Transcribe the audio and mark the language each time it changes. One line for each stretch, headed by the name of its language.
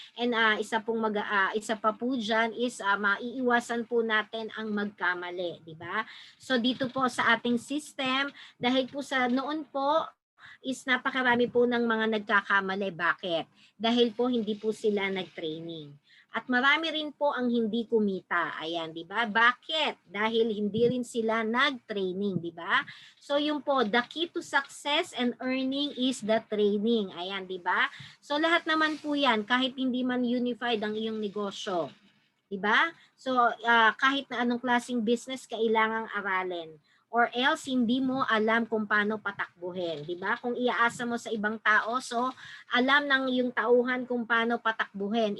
Filipino: And isa pa po diyan is maiiwasan po natin ang magkamali, di ba? So dito po sa ating system, dahil po sa noon po is napakarami po ng mga nagkakamali. Bakit? Dahil po hindi po sila nag-training. At marami rin po ang hindi kumita. Ayan, di ba? Bakit? Dahil hindi rin sila nag-training, di ba?
English: So yung po, the key to success and earning is the training.
Filipino: Ayan, di ba? So lahat naman po yan, kahit hindi man unified ang iyong negosyo. Di ba? So kahit na anong klaseng business, kailangang aralin. Or else hindi mo alam kung paano patakbuhin, di ba? Kung iaasa mo sa ibang tao, so alam ng iyong tauhan kung paano patakbuhin.